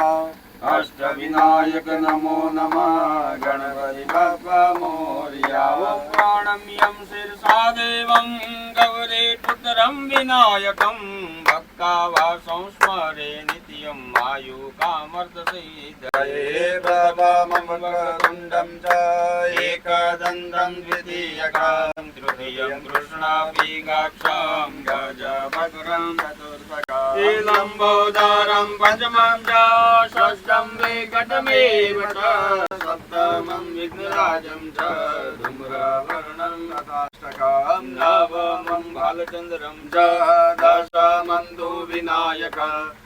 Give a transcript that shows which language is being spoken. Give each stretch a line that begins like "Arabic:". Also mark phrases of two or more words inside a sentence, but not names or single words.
Sanskrit: અષ્ટ વિનાયક નમો નમઃ.
Marathi: ગણપતિ બાપા મોરિયા.
Sanskrit: ઓમ પ્રાણમ્યમ શિરસા દેવં ગૌરી પુત્રમ વિનાયકમ. ભક્તાવાસં સ્મરે નિત્યમ આયુ કામર્થ સિદ્ધયે. બાબા મમ વક્રતુંડમ ચ एकदन्तं द्वितीयकं तृतीयं कृष्णाभिगाक्षं गजवक्त्रं चतुर्थकं लम्बोदरं पञ्चमं च षष्ठं विकटमेव च सप्तमं विघ्नराजं च धूम्रवर्णं तथाष्टकं नवमं बालचन्द्रं च दशमं तु विनायकः.